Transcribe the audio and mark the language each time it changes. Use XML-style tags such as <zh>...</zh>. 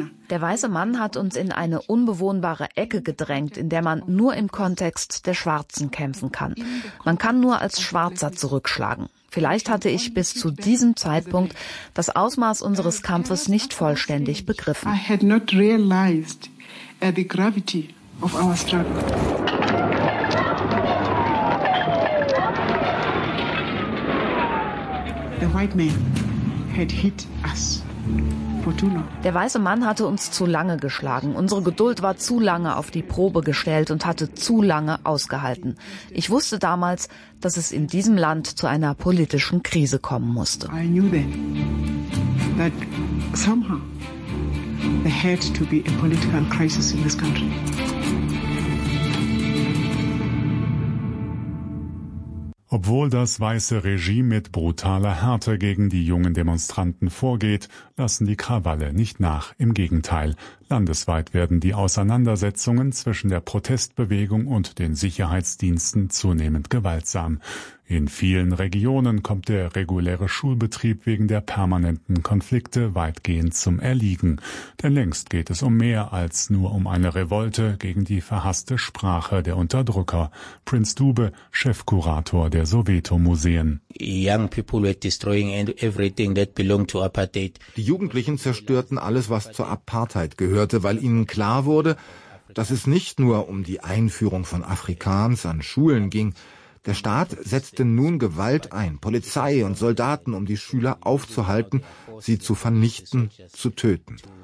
<de>Der weiße Mann hat uns in eine unbewohnbare Ecke gedrängt, in der man nur im Kontext der Schwarzen kämpfen kann. Man kann nur als Schwarzer zurückschlagen. Vielleicht hatte ich bis zu diesem Zeitpunkt das Ausmaß unseres Kampfes nicht vollständig begriffen.</de> <en>I had not realized the gravity of our struggle. The white man had hit us for too long.</en> <de>Der weiße Mann hatte uns zu lange geschlagen. Unsere Geduld war zu lange auf die Probe gestellt und hatte zu lange ausgehalten. Ich wusste damals, dass es in diesem Land zu einer politischen Krise kommen musste.</de> <en>I knew then that somehow there had to be a political crisis in this country.</en> <de>Obwohl das weiße Regime mit brutaler Härte gegen die jungen Demonstranten vorgeht, lassen die Krawalle nicht nach. Im Gegenteil, landesweit werden die Auseinandersetzungen zwischen der Protestbewegung und den Sicherheitsdiensten zunehmend gewaltsam. In vielen Regionen kommt der reguläre Schulbetrieb wegen der permanenten Konflikte weitgehend zum Erliegen. Denn längst geht es um mehr als nur um eine Revolte gegen die verhasste Sprache der Unterdrücker. Prinz Dube, Chefkurator der Soweto-Museen.</de> <en>Young people were destroying everything that belonged to apartheid.</en> <de>Die Jugendlichen zerstörten alles, was zur Apartheid gehörte, weil ihnen klar wurde, dass es nicht nur um die Einführung von Afrikaans an Schulen ging. Der Staat setzte nun Gewalt ein, Polizei und Soldaten, um die Schüler aufzuhalten, sie zu vernichten, zu töten.</de>